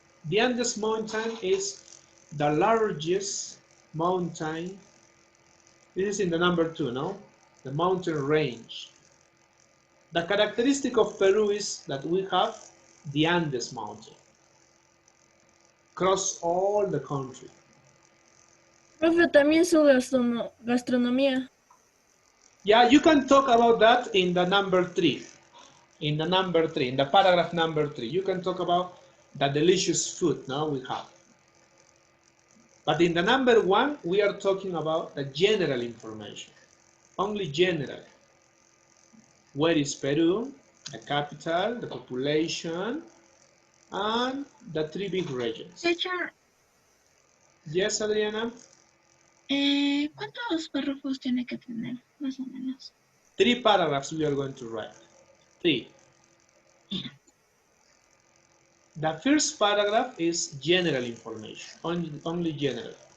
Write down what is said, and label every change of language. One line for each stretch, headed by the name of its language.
English: The Andes mountain is the largest mountain. This is in the number 2, no? The mountain range. The characteristic of Peru is that we have the Andes mountain. Across all the country.
Spanish: Profe, también su gastronomía.
English: Yeah, you can talk about that in the number 3. In the number 3, in the paragraph number 3, you can talk about the delicious food now we have. But in the number 1, we are talking about the general information. Only general. Where is Peru? The capital, the population, and the 3 big regions. Teacher, Yes, Adriana?
Spanish: ¿cuántos párrafos tiene que tener, más o menos?
English: 3 paragraphs we are going to write. 3. The first paragraph is general information, only general.